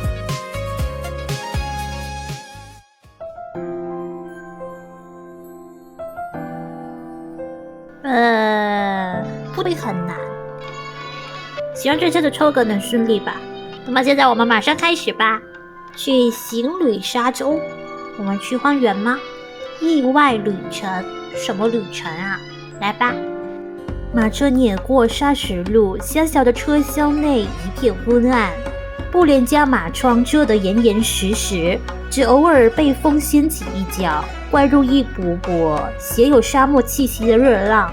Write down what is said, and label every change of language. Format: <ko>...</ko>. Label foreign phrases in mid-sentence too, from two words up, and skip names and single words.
<zh>不会很难，希望這次的抽格能順利吧。那麼現在我們馬上開始吧。去行旅沙洲，我們去荒原嗎？意外旅程，什麼旅程啊？來吧。馬車碾過砂石路，狹小的車廂內一片昏暗，布簾將馬窗遮得嚴嚴實實，只偶爾被風掀起一角，灌入一股股寫有沙漠氣息的熱浪。</zh>